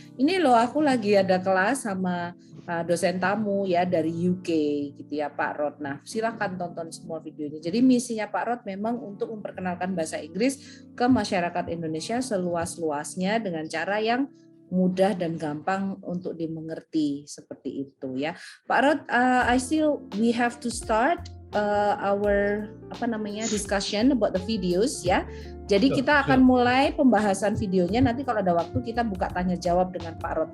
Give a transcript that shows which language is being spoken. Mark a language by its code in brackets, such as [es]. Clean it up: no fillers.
[id] Ini loh, aku lagi ada kelas sama dosen tamu ya dari UK gitu ya Pak Rod. Nah, silakan tonton semua videonya. Jadi misinya Pak Rod memang untuk memperkenalkan bahasa Inggris ke masyarakat Indonesia seluas-luasnya dengan cara yang mudah dan gampang untuk dimengerti, seperti itu ya. [en] Pak Rod, we have to start our discussion about the videos ya. [id] Jadi kita akan mulai pembahasan videonya. Nanti kalau ada waktu kita buka tanya jawab dengan Pak Rod.